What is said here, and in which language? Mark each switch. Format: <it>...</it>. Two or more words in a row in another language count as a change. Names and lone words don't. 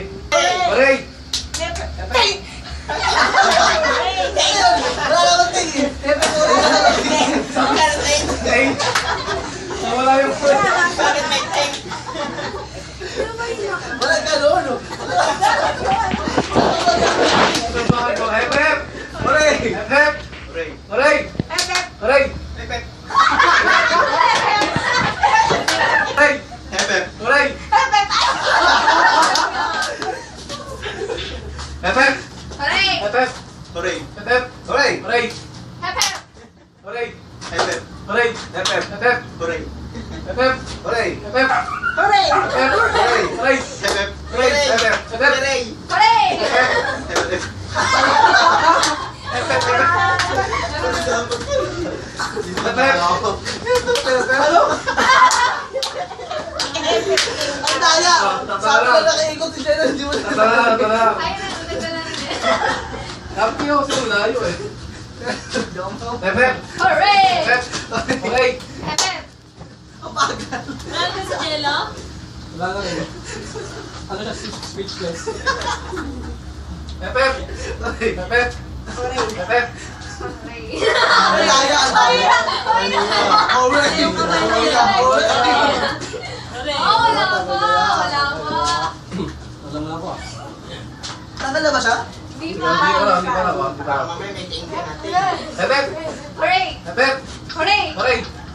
<tl>Pare! Hey! Nawala yung friend. Walang gano'n, no?</tl> <en>Hep, hep! Hooray! Hep, hep! Hooray! Hooray! Hooray! Hooray! Hep, hep! Hep, hep! Hooray! Hep, hep! Hooray! Hooray! Hooray! Hep-hep! Hooray! Hep, hep! Hep, hep! Hooray! Hep, hep! Hooray! Hep, hep! Hooray! Hep, hep! Hooray! Hooray! Hep-hep! Hooray! Hep, hep! Hep, hep! Hooray! Hep, Hep-hep! hep! Hep, hep!</en> <tl>Ano? Ang daya! Sabi ko nakaikot si Jenna, hindi mo na. Tara. Sabi ko kasi malayo eh.</tl> <en>Hep, hep! Hep! Hooray!</en> <tl>Wala na rin. Ano na, speechless.</tl> <en>Hep, hep! Hep, hep! Hep, hep!</en> <tl>Ang daya! Ang daya! Hooray! Alam na ako ah. Tagal na ba siya? Hindi pa lang. Mamaya may tingin natin.</tl> <en>Hep, hep! Hep, hep! Hooray!</en>